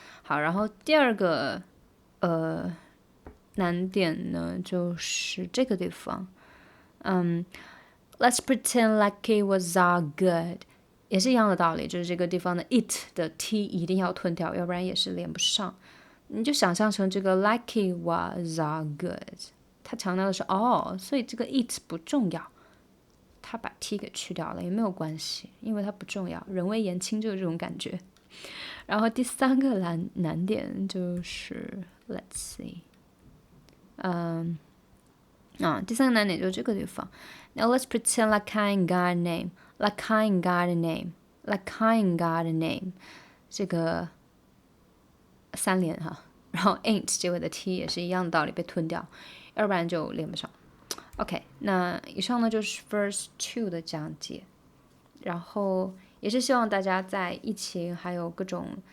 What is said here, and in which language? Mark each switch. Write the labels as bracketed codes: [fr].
[zh] 好，然后第二个难点呢，就是这个地方。 [en] Let's pretend like it was all good。 [zh] 也是一样的道理，就是这个地方的 it 的 t 一定要吞掉，要不然也是连不上。你就想象成这个 [en] like it was all good， [zh] 它强调的是 all， 所以这个 it 不重要，它把 t 给去掉了也没有关系，因为它不重要，人微言轻就是这种感觉。然后第3个难点就是 [en] let's see， [zh] 第3个难点就是这个地方。 [en] Now let's pretend like I ain't got a name. Like I ain't got a name. Like I ain't got a name. [zh] 这个3连哈，然后 ain't 结尾的 t 也是一样的道理，被吞掉，要不然就连不上。 OK， 那以上呢就是 verse 2的讲解，然后也是希望大家在疫情还有各种